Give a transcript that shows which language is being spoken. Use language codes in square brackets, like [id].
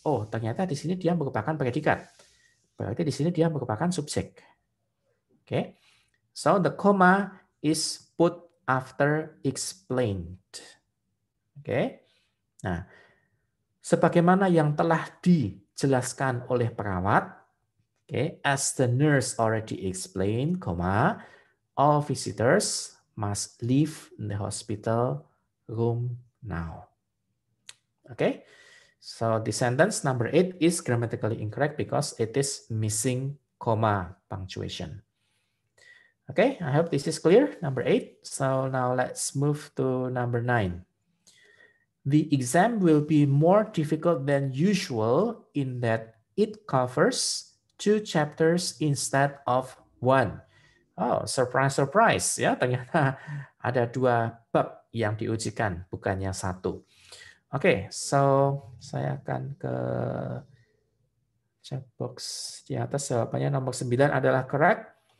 [id] Oh, ternyata di sini dia merupakan predikat. Berarti di sini dia merupakan subjek. Oke. [en] So the comma is put after explained. Oke. [id] Nah, sebagaimana yang telah dijelaskan oleh perawat, [en] as the nurse already explained, all visitors must leave the hospital room now. Okay, so the sentence number 8 is grammatically incorrect because it is missing comma punctuation. Okay, I hope this is clear, number 8. So now let's move to number 9. The exam will be more difficult than usual in that it covers 2 chapters instead of 1. Oh, surprise, surprise. [id] Ya, ternyata ada 2 bab yang diujikan, bukannya 1. Oke, so saya akan ke chat box di atas. Jawabannya nomor 9 adalah correct.